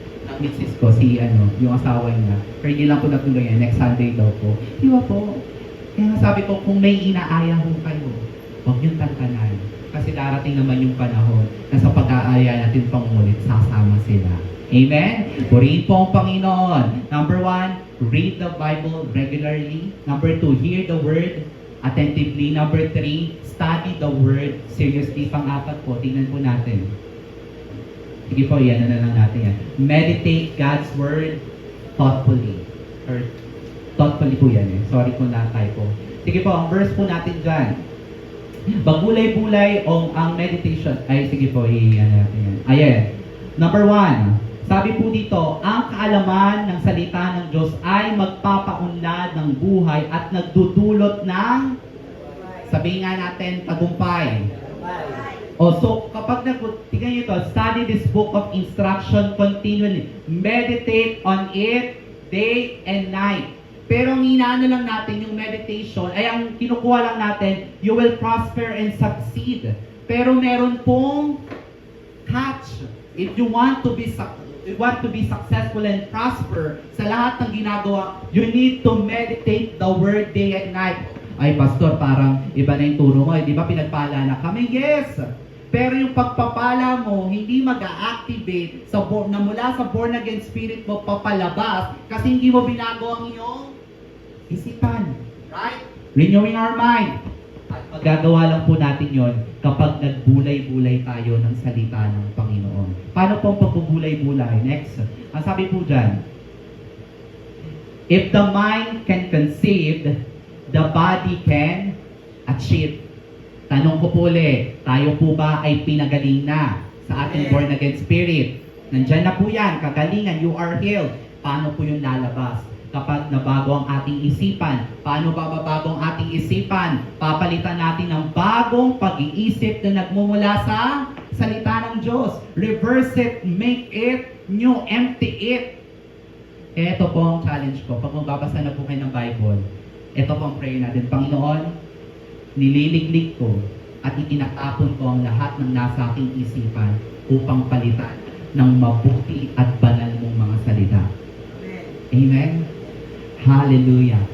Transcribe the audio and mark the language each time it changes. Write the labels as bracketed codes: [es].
[tl] Ng misis ko, yung asawa niya. Pero hindi lang po natuloy yan, next Sunday daw po. Di ba po? Kaya sabi ko, kung may inaaya ho kayo, huwag niyong tantanan. Kasi darating naman yung panahon na sa pag-aaya natin pangulit, sasama sila. Amen? Purihin po ang Panginoon. [en] Number 1, read the Bible regularly. Number 2, hear the Word attentively. Number 3, study the Word seriously. [tl] Pang-apat po, tingnan po natin. Sige po, yan na lang natin yan. [en] Meditate God's Word thoughtfully. [tl] Or thoughtfully po yan eh. Sorry po na typo. Sige po, ang verse po natin dyan. Magbulay-bulay ang meditation. Ay, sige po, yan natin yan. Ayan. Number 1, sabi po dito, ang kaalaman ng salita ng Diyos ay magpapaunlad ng buhay at nagdudulot ng, sabihin nga natin, tagumpay. [en] So, [tl] kapag tingnan nyo ito, [en] study this book of instruction continually. Meditate on it day and night. [tl] Pero ang inaano lang natin yung meditation, ay ang kinukuha lang natin, [en] you will prosper and succeed. [tl] Pero meron pong catch. [en] If you want to be successful and prosper [tl] sa lahat ng ginagawa, [en] you need to meditate the word day and night. [tl] Ay, pastor, parang iba na yung turo mo. Di ba pinagpala na kami? Yes! Pero yung pagpapala mo, hindi mag-a-activate na mula sa born again spirit mo papalabas kasi hindi mo binago ang iyong isipan. Right? [en] Renewing our mind. [tl] At magagawa lang po natin yon kapag nagbulay-bulay tayo ng salita ng Panginoon. Paano po ang pagbubulay-bulay? [en] Next. [tl] Ang sabi po dyan, [en] if the mind can conceive, the body can achieve. [tl] Tanong ko po ulit, tayo po ba ay pinagaling na sa ating born again spirit? Nandyan na po yan, kagalingan, [en] you are healed. [tl] Paano po yung lalabas? Kapag nabago ang ating isipan. Paano ba mabago ang ating isipan? Papalitan natin ng bagong pag-iisip na nagmumula sa salita ng Diyos. [en] Reverse it, make it new, empty it. [tl] Ito po ang challenge ko. Pag magbabasa na po kayo ng Bible, ito po ang prayer natin. Panginoon, nililiglig ko at itinatapon ko ang lahat ng nasa aking isipan upang palitan ng mabuti at banal mong mga salita. Amen? Hallelujah.